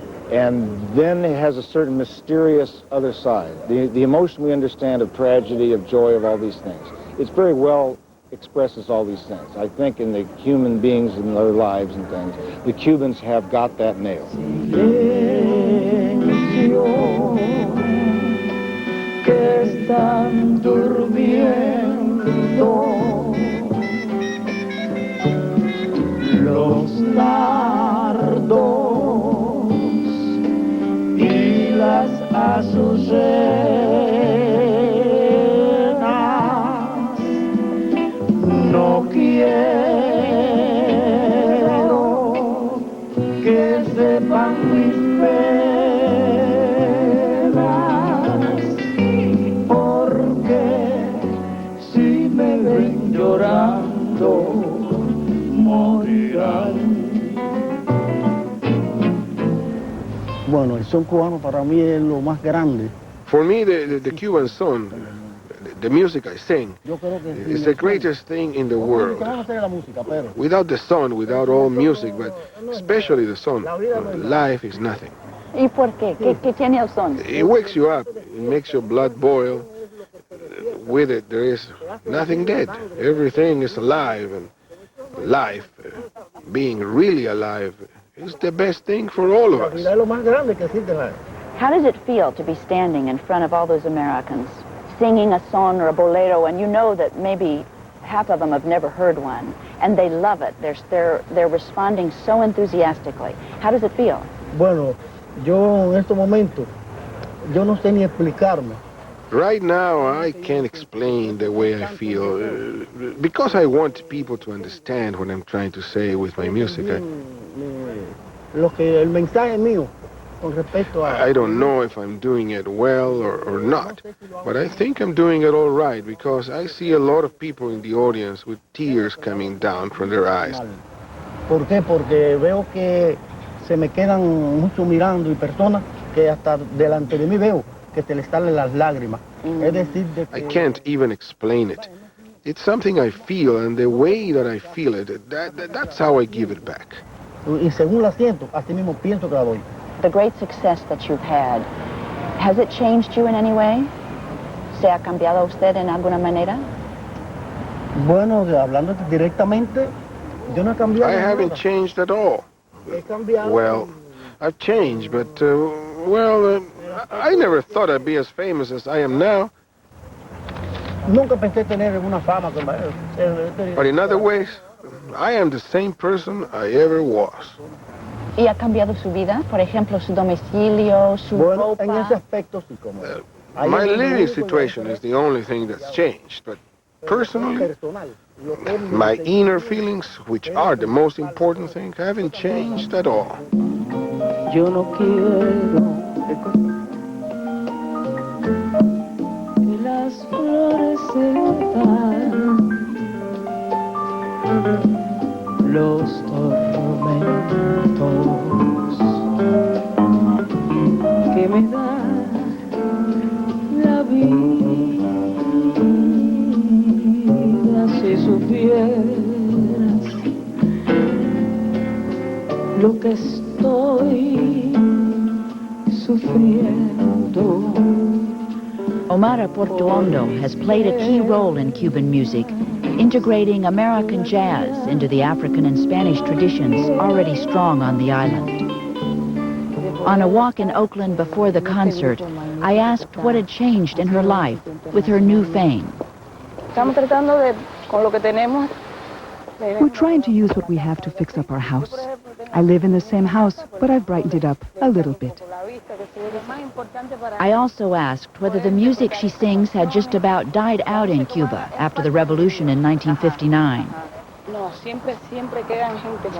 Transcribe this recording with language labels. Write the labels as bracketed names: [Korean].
[English] And then it has a certain mysterious other side. The emotion we understand of tragedy, of joy, of all these things. It's very well expresses all these things. I think in the human beings and their lives and things, the Cubans have got that nailed. [Spanish] Que están durmiendo los nardos y las azucenas. No quiero que sepan mis penas, porque si me ven llorando, morirán. Bueno, el son cubano para mí es lo más grande. [English] For me, the Cuban song, the music I sing, is the greatest thing in the world. Without the song, without all music, but especially the song, life is nothing. [Spanish] ¿Y por qué? ¿Qué tiene el son? [English] It wakes you up, it makes your blood boil. With it, there is nothing dead. Everything is alive, and life, being really alive, is the best thing for all of us. How does it feel to be standing in front of all those Americans, singing a song or a bolero, and you know that maybe half of them have never heard one, and they love it. They're responding so enthusiastically. How does it feel? [Spanish] Bueno, yo en estos momentos, yo no sé ni explicarme. [English] Right now, I can't explain the way I feel, because I want people to understand what I'm trying to say with my music. [Spanish] El mensaje mío con respecto a... [English] I don't know if I'm doing it well or not, but I think I'm doing it all right, because I see a lot of people in the audience with tears coming down from their eyes. [Spanish] ¿Por qué? Porque veo que se me quedan mucho mirando y personas que hasta delante de mí veo que se les salen las lágrimas. Es decir, de que... [English] I can't even explain it. It's something I feel, and the way that I feel it, that's how I give it back. [Spanish] Y según la siento, así mismo pienso que la doy. [English] The great success that you've had, has it changed you in any way? [Spanish] ¿Se ha cambiado usted en alguna manera? Bueno, hablando directamente, yo no he cambiado. [English] I haven't changed at all. [Spanish] He cambiado. [English] Well, I've changed, but, I never thought I'd be as famous as I am now. [Spanish] Nunca pensé tener una fama como... [English] But in other ways, I am the same person I ever was. [Spanish] ¿Y ha cambiado su vida? Por ejemplo, su domicilio, su ropa. En ese aspecto sí, como... [English] My living situation is the only thing that's changed, but personally, my inner feelings, which are the most important thing, haven't changed at all. [Spanish] Yo no quiero que las flores se van, los tormentos que me da la vida. Si supieras lo que estoy sufriendo. [English] Omar Portuondo has played a key role in Cuban music, integrating American jazz into the African and Spanish traditions already strong on the island. On a walk in Oakland before the concert, I asked what had changed in her life with her new fame. [Spanish] Estamos tratando de, con lo que tenemos. [English] We're trying to use what we have to fix up our house. I live in the same house, but I've brightened it up a little bit. I also asked whether the music she sings had just about died out in Cuba after the revolution in 1959.